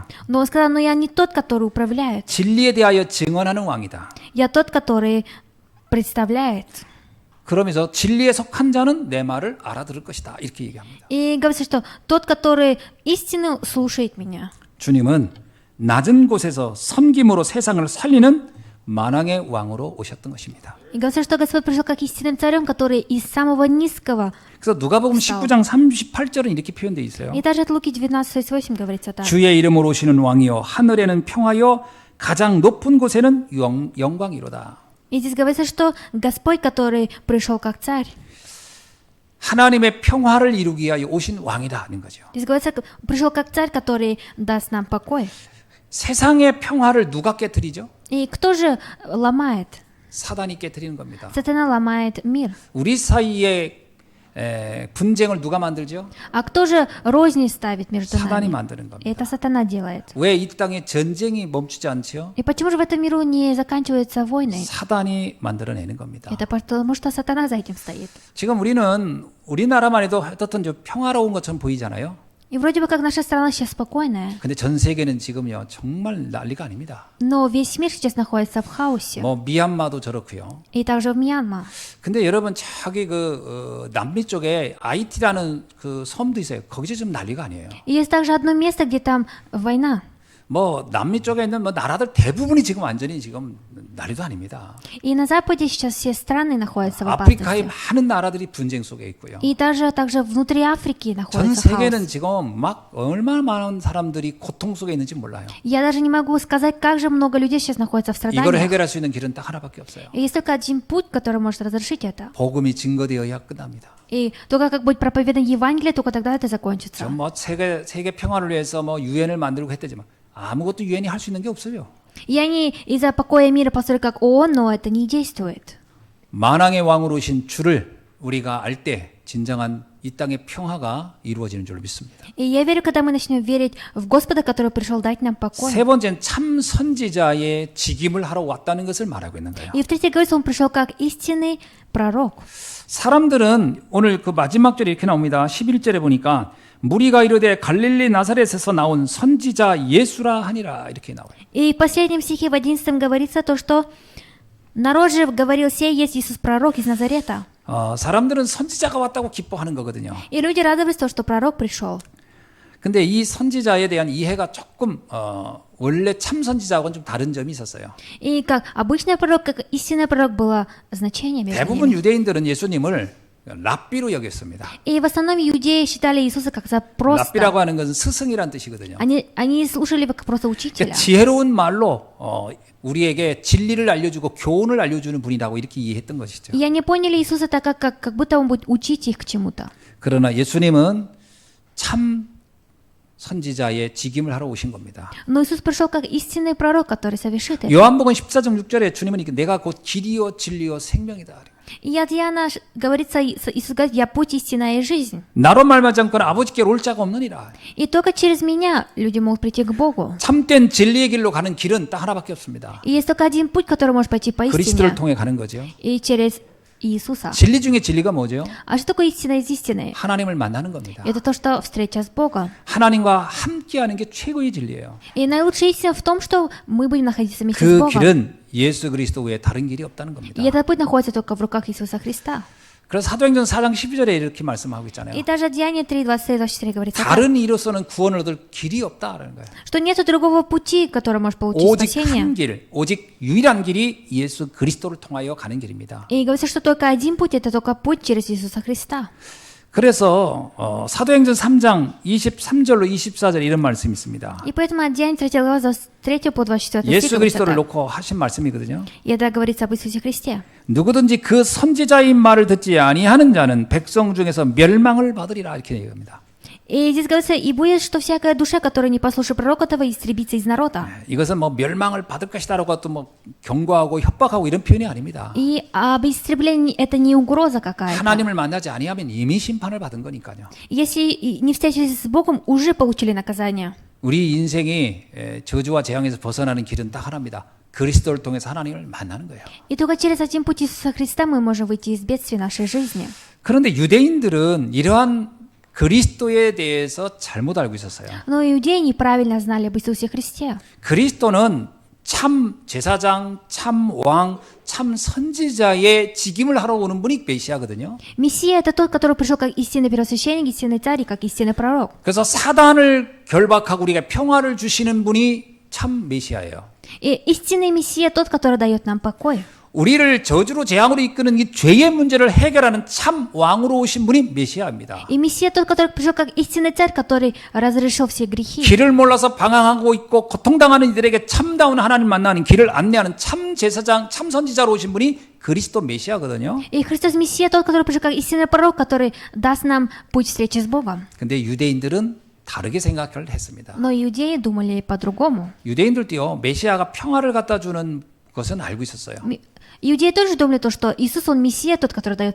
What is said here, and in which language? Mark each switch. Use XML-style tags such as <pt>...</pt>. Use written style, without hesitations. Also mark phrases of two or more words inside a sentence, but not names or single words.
<ru>Но он сказал, но я не тот, который управляет.</ru> <ko>진리에 대하여 증언하는 왕이다.</ko> <ru>Я тот, который представляет.</ru> <ko>그러면서 진리에 속한 자는 내 말을 알아들을 것이다. 이렇게 얘기합니다.</ko> <ru>И говорится, что тот, который истину слушает меня.</ru> <ko>주님은 낮은 곳에서 섬김으로 세상을 살리는 만왕의 왕으로 오셨던 것입니다.</ko> <ru>И говорится, что Господь пришел как истинным царем, который из самого низкого.</ru> <ko>그래서 누가복음 19장 38절은 이렇게 표현되어 있어요.</ko> <ru>И даже от Луки 19:38 говорится так.</ru> <ko>주의 이름으로 오시는 왕이여 하늘에는 평화여 가장 높은 곳에는 영광이로다.</ko> <ru>И здесь говорится, что Господь, который пришел как царь.</ru> <ko>하나님의 평화를 이루기 위하여 오신 왕이다는 거죠.</ko> <ru>Здесь говорится, пришел как царь, который даст нам покой.</ru> <ko>세상의 평화를 누가 깨뜨리죠?</ko> <ru>И кто же ломает?</ru> <ko>사단이 깨뜨리는 겁니다.</ko> <ru>Сатана ломает мир.</ru> <ko>우리 사이에 분쟁을 누가 만들죠?</ko> <ru>А кто же розни ставит между</ru> <ko>사단이</ko> <ru>нами?</ru> <ko>만드는 겁니다.</ko> <ru>Это сатана делает.</ru> <ko>왜 이 땅에 전쟁이 멈추지 않죠?</ko> <ru>И почему же в этом миру не заканчиваются войны?</ru> <ko>사단이 만들어내는 겁니다.</ko> <ru>Это потому, что сатана за этим стоит.</ru> <ko>지금 우리는 우리나라만 해도 어떻든 좀 평화로운 것처럼 보이잖아요.</ko> <ru>И вроде бы как наша страна сейчас спокойная,</ru> <ko>근데 전 세계는 지금요 정말 난리가 아닙니다.</ko> <ru>но весь мир сейчас находится в хаосе.</ru> <ko>뭐 미얀마도 저렇고요.</ko> <ru>И также в Мьянма.</ru> <ko>근데 여러분 저기 남미 쪽에 아이티라는 그 섬도 있어요. 거기서 좀 난리가 아니에요.</ko> <ru>И есть также одно место, где там война.</ru> <ko>뭐 남미 쪽에 있는 뭐 나라들 대부분이 지금 완전히 지금 난리도 아닙니다.</ko> <ru>И на Западе сейчас все страны находятся в</ru> <ko>아프리카의</ko> <ru>опасности.</ru> <ko>많은 나라들이 분쟁 속에 있고요.</ko> <ru>И также внутри Африки</ru> <ko>전</ko> <ru>находится</ru> <ko>세계는</ko> <ru>хаос.</ru> <ko>지금 막 얼마나 많은 사람들이 고통 속에 있는지 몰라요.</ko> <ru>Я даже не могу сказать, как же много людей сейчас находится в</ru> <ko>이거를</ko> <ru>страданиях.</ru> <ko>해결할 수 있는 길은 딱 하나밖에 없어요.</ko> <ru>И есть только один путь, который может разрешить это.</ru> <ko>복음이 증거되어야 끝납니다.</ko> <ru>И только как будет проповедан Евангелие, только тогда это закончится.</ru> <ko>전 뭐 세계 평화를 위해서 뭐 유엔을 만들고 했다지만 아무것도 유엔이 할 수 있는 게 없어요.</ko> <ru>И они из-за покоя мира построили как ООН, но это не действует.</ru> <ko>만왕의 왕으로 오신 주를 우리가 알 때 진정한 이 땅의 평화가 이루어지는 줄로 믿습니다.</ko> <ru>И я верю, когда мы начнем верить в Господа, который пришел дать нам покой.</ru> <ko>세 번째는 참 선지자의 직임을 하러 왔다는 것을 말하고 있는 거예요.</ko> <ru>И в-третьих, говорится, он пришел как истинный пророк.</ru> <ko>사람들은 오늘 그 마지막 절에 이렇게 나옵니다. 11절에 보니까 무리가 이르되 갈릴리 나사렛에서 나온 선지자 예수라 하니라 이렇게 나와요.</ko> <ru>И в последнем стихе, в 11 говорится то, что народ же говорил, сей есть Иисус пророк из Назарета.</ru> <ko>사람들은 선지자가 왔다고 기뻐하는 거거든요.</ko> <ru>И люди радовались то, что пророк пришел.</ru> <ko>근데 이 선지자에 대한 이해가 조금 원래 참 선지자하고는 좀 다른 점이 있었어요.</ko> <ru>И как обычный пророк, как истинный пророк было значение между</ru> <ko>대부분</ko> <ru>ними.</ru> <ko>유대인들은 예수님을 랍비로 여겼습니다.</ko> <ru>И в основном иудеи считали Иисуса как за просто.</ru> <ko>랍비라고 하는 것은 스승이란 뜻이거든요.</ko> <ru>Они слушали его как просто учителя.</ru> <ko>지혜로운 말로 우리에게 진리를 알려주고 교훈을 알려주는 분이라고 이렇게 이해했던 것이죠.</ko> <ru>И они поняли Иисуса так, как будто он будет учить их к чему-то.</ru> <ko>그러나 예수님은 참 선지자의 직임을 하러 오신 겁니다.</ko> <ru>Но Иисус пришел как истинный пророк, который совершит это.</ru> <ko>요한복음 14장 6절에 주님은 이렇게 내가 곧 길이요 진리요 생명이다.</ko> <ru>И от Иоанна говорится, Иисус говорит, я путь, истина и жизнь.</ru> <ko>나로 말미암지 않고는 아버지께로 올 자가 없느니라.</ko> <ru>И только через меня люди могут прийти к Богу.</ru> <ko>참된 진리의 길로 가는 길은 딱 하나밖에 없습니다.</ko> <ru>И есть только один путь, который может пойти по</ru> <ko>그리스도를</ko> <ru>истине.</ru> <ko>통해 가는 거죠.</ko> <ru>И через Иисуса.</ru> <ko>진리 중에 진리가 뭐죠?</ko> <ru>А что такое истина из истины?</ru> <ko>하나님을 만나는 겁니다.</ko> <ru>Это то, что встреча с Богом.</ru> <ko>하나님과 함께하는 게 최고의 진리예요.</ko> <ru>И наилучшая истина в том, что мы будем находиться вместе с</ru> <ko>그</ko> <ru>Богом.</ru> <ko>길은 예수 그리스도 외에 다른 길이 없다는 겁니다.</ko> <ru>И этот путь находится только в руках Иисуса Христа.</ru> <ko>그래서 사도행전 4장 12절에 이렇게 말씀하고 있잖아요.</ko> <ru>И даже Деяние 3, 23-24 говорится, так,</ru> <ko>다른 이로서는 구원을 얻을 길이 없다라는 거예요.</ko> <ru>что нет другого пути, который может получить</ru> <ko>오직</ko> <ru>спасение.</ru> <ko>한 길, 오직 유일한 길이 예수 그리스도를 통하여 가는 길입니다.</ko> <ru>И говорится, что только один путь, это только путь через Иисуса Христа.</ru> <ko>그래서 사도행전 3장 23절로 24절 이런 말씀이 있습니다.</ko> <ru>И поэтому от Деяний 3 глава с 3 по 24</ru> <ko>예수</ko> <ru>стих говорится</ru> <ko>그리스도를</ko> <ru>так.</ru> <ko>놓고 하신 말씀이거든요.</ko> <ru>И это говорится об Иисусе Христе.</ru> <ko>누구든지 그 선지자인 말을 듣지 아니하는 자는 백성 중에서 멸망을 받으리라 이렇게 얘기합니다.</ko> <ru>И здесь говорится, и будет, что всякая душа, которая не послушает пророка того, истребится из народа.</ru> <ko>이것은 뭐 멸망을 받을 것이다라고 또 뭐 경고하고 협박하고 이런 표현이 아닙니다.</ko> <ru>И об истреблении это не угроза какая-то.</ru> <ko>하나님을 만나지 아니하면 이미 심판을 받은 거니까요.</ko> <ru>Если не встретились с Богом, уже получили наказание.</ru> <ko>우리 인생이 저주와 재앙에서 벗어나는 길은 딱 하나입니다. 그리스도를 통해서 하나님을 만나는 거예요.</ko> <ru>И только через один путь Иисуса Христа мы можем выйти из бедствий нашей жизни.</ru> <ko>그런데 유대인들은 이러한 그리스도에 대해서 잘못 알고 있었어요.</ko> <ru>Но иудеи неправильно знали об Иисусе Христе.</ru> <ko>그리스도는 참 제사장, 참 왕, 참 선지자의 직임을 하러 오는 분이 메시아거든요.</ko> <ru>Мессия – это тот, который пришел как истинный первосвященник, истинный царь и как истинный пророк.</ru> <ko>그래서 사단을 결박하고 우리가 평화를 주시는 분이 참 메시아예요.</ko> <ru>И истинный Мессия – тот, который дает нам покой.</ru> <ko>우리를 저주로 재앙으로 이끄는 이 죄의 문제를 해결하는 참 왕으로 오신 분이 메시아입니다.</ko> <ru>И Мессия – тот, который пришел как истинный царь, который разрешил все грехи.</ru> <ko>길을 몰라서 방황하고 있고 고통당하는 이들에게 참다운 하나님 만나는 길을 안내하는 참 제사장, 참 선지자로 오신 분이 그리스도 메시아거든요.</ko> <ru>И Христос Мессия – тот, который пришел как истинный пророк, который даст нам путь встречи с Богом.</ru> <ko>근데 유대인들은 다르게 생각을 했습니다.</ko> <ru>Но иудеи думали по-другому.</ru> <ko>유대인들도요, 메시아가 평화를 갖다 주는 것은 알고 있었어요.</ko> <ru>Иудеи тоже думали то, что Иисус, Он Мессия, тот, который дает</ru>